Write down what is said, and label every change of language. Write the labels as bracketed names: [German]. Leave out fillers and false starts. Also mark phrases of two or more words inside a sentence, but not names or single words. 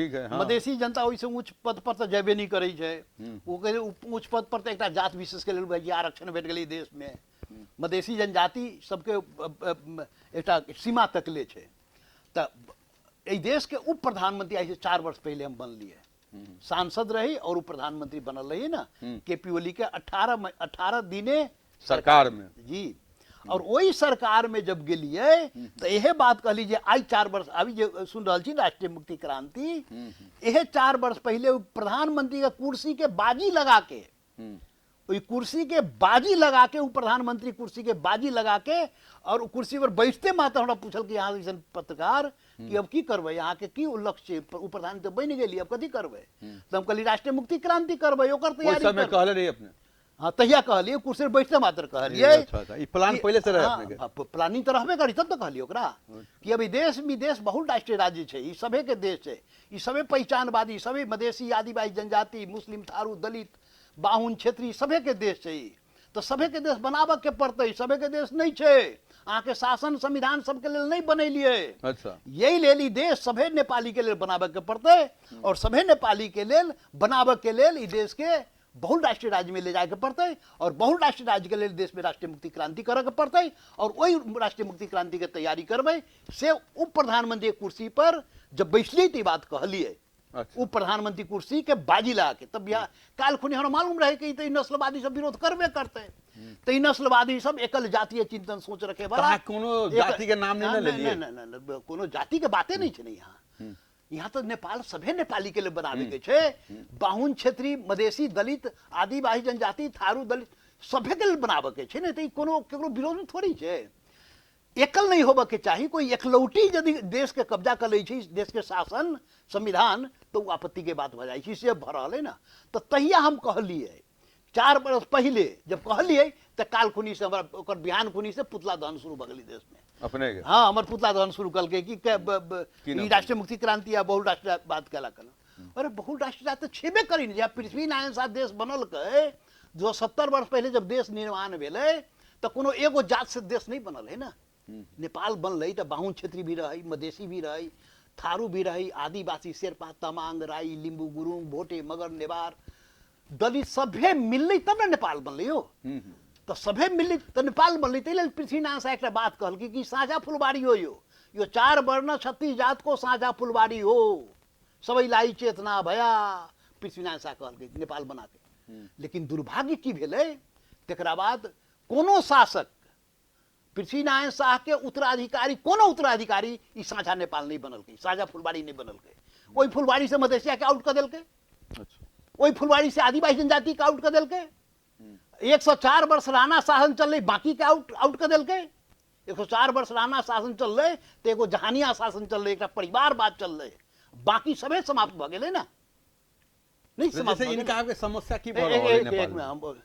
[Maithili] मधेसी जनता वैसे उच्च पद पर तो जेबे नहीं करे छे। वो कहे उच्च पद पर तो एक जात विशेष के लिए आरक्षण भेट गई देश में। मधेसी जनजाति सबके एक सीमा तक ले छे। तो एहि देश के उप प्रधानमंत्री आज से 4 वर्ष पहले हम बनलिए, सांसद रही और उप प्रधानमंत्री बनल रही ना, केपी ओली के 18 दिने सरकार में जी। और वही सरकार में जब गेलिए तो यह बात कहली जे आई 4 वर्ष अभी जो सुन रहा छी राष्ट्रीय मुक्ति क्रांति, यह 4 वर्ष पहले प्रधानमंत्री का कुर्सी के बाजी लगा के, वही कुर्सी के बाजी लगा के, वो प्रधानमंत्री कुर्सी के बाजी लगा के, और कुर्सी पर बैठते मात्र हमरा पूछल कि यहाँ जैसे पत्रकार कि अब की करबे, यहाँ के की लक्ष्य, प्रधानमंत्री बन गेली, अब कथी करबे। तो हम कहली राष्ट्रीय मुक्ति क्रांति करबे, ओकर तैयारी समय कहले रही अपने। हाँ, तहिया कहलिए, कुर्सी पर बैठते मात्र कहलिए। अच्छा, ई प्लान पहले से रहे अपने के। प्लानिंग तो रहबे करी, तब तो कहलिए ओकरा कि अभी देश विदेश बहुराष्ट्रीय राज्य है, ई सभे के देश है, ई सभे पहचानवादी, सभी मधेसी, आदिवासी जनजाति, मुस्लिम, थारू, दलित, बाहुन, क्षेत्रीय सभे के देश है। तो सभे के देश बनाबे के पड़ते, सभे के देश नहीं छे। अहाँ के शासन संविधान सबके लिए नहीं बनेलिए। अच्छा, यही लेल ई देश सभे नेपाली के लिए बनाबे के पड़ते, और सभे नेपाली के लिए बनाबे के लिए ई देश के बहुराष्ट्रीय राज्य में ले जाए के पड़ते, और बहुराष्ट्रीय राज्य के लिए देश में राष्ट्रीय मुक्ति क्रांति करे के पड़ते। और वही राष्ट्रीय मुक्ति क्रांति के तैयारी करबे से उप प्रधानमंत्री कुर्सी पर जब बैठली तो बात कहलिए। अच्छा, उप प्रधानमंत्री कुर्सी के बाजी लगा के, तब यहाँ काल खुनी हमरा मालूम रहे कि तो नस्लवादी सब विरोध करबे करते। तो ई नस्लवादी सब एकल जातीय चिंतन सोच रखे वाला, कोनो जाति के नाम नहीं ले लिए, कोनो जाति के बातें नहीं छे यहाँ। यहाँ तो नेपाल सभे नेपाली के लिए बनावे के छे। बाहुन, क्षेत्रीय, मधेसी, दलित, आदिवासी जनजाति, थारू, दलित सभे के लिए बनावे के छे। नहीं तो कोनो केकरो विरोध में थोड़ी छे। एकल नहीं होबे के चाहिए। कोई एकलौटी यदि देश के कब्जा कर ले छी, देश के शासन संविधान, तो आपत्ति के बात हो जाए छी। से भरल है ना। तो तहिया हम कहलिए 4 वर्ष पहले जब कहलिए तो काल खुनी से हमरा ओकर बिहान खुनी से पुतला दहन शुरू भ गेलै देश में अपने के। हाँ, हमर पुतला दहन शुरू कल के कि राष्ट्रीय मुक्ति क्रांति या बहुराष्ट्रीयवाद कहला कल। अरे बहुराष्ट्रीयवाद तो छेबे करी न। जब पृथ्वी नारायण शाह देश बनल के, जो 70 वर्ष पहले जब देश निर्माण भेले, तो कोनो एगो जात से देश नहीं बनल है ना। नेपाल बनल तो बाहुन क्षेत्री भी रही, मधेसी भी रही, थारू भी रही, आदिवासी, शेरपा, तमांग, राई, लिंबू, गुरुङ, भोटे, मगर, नेवार, दलित सभे मिलले तब न नेपाल बनले हो। तो सभे मिलले तो नेपाल बनले। तैले पृथ्वीनारायण शाह एक बात कहल कि [Nepali] साझा फुलबाड़ी हो, यो 4 वर्ण 36 जात को साझा फुलबाड़ी हो, सबैलाई चेतना भया, [Maithili] पृथ्वीनारायण शाह कहल नेपाल बना के। लेकिन दुर्भाग्य की भेले, तकरा बाद कोनो शासक पृथ्वीनारायण शाह के उत्तराधिकारी, कोनो उत्तराधिकारी ई साझा नेपाल नहीं बनल के, साझा फुलबाड़ी नहीं बनल के। ओई फुलबाड़ी से मधेसिया के आउट कर देल के, ओई फुलबाड़ी से आदिवासी जनजाति के आउट कर देल के। 104 वर्ष राणा शासन चल, बाकी के आउट कर देल के। 104 वर्ष राणा शासन चल रहे तो एगो जहानिया शासन चल रहे, एक परिवारवाद चल रहे, बाकी सभे समाप्त भ गेले ना। नहीं समाप्त जैसे इनका आपके समस्या की भ रहल है नेपाल में।